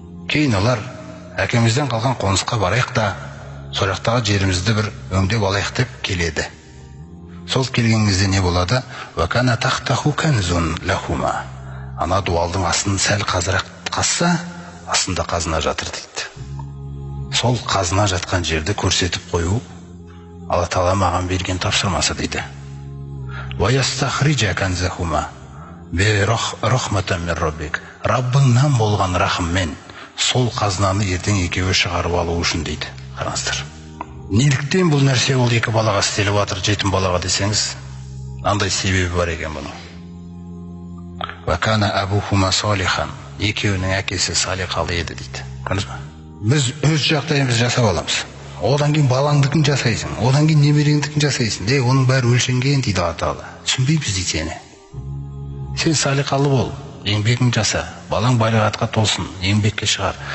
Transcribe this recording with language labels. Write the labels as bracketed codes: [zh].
[kk] Кейін олар әкемізден қалған қонысқа барайық да, сол жақтағы жерімізді бір өңдеп алайық деп келеді. Сол келгеніңізде не болады? [ar] Вакана тахтаху канзун лахума. [kk] Ана дуалдың астын сәл қазырақ қасса, астында қазына жатыр дейді. Сол қазына жатқан жерді көрсетіп қою Алла Тағала маған берген тапсырмасы дейді. [ar] Ваястахриджа канзахума бирахматан мин раббик. [kk] Раббыңнан болған рахыммен сол қазынаны ертең екеуі шығарып алу үшін дейді. Қараңыздар. Неліктен бұл нәрсе ол екі балаға істеліп жатыр, жетім балаға десеңіз, андай себебі бар екен бұның. [ar] Вакана абухума салихан. [kk] Екеуінің әкесі салиқалы еді дейді. Көрдіңіз бе? Біз өз жағдайымызды жасап аламыз. Одан кейін балаңдыкін жасайсың, одан кейін немереңдікін жасайсың. Оның бәрі өлшенген дейді Алла Тағала. Түсінбейміз дейді сені. Сен салиқалы бол, еңбегін жаса, балаң балиғатқа толсын, еңбекке шығар.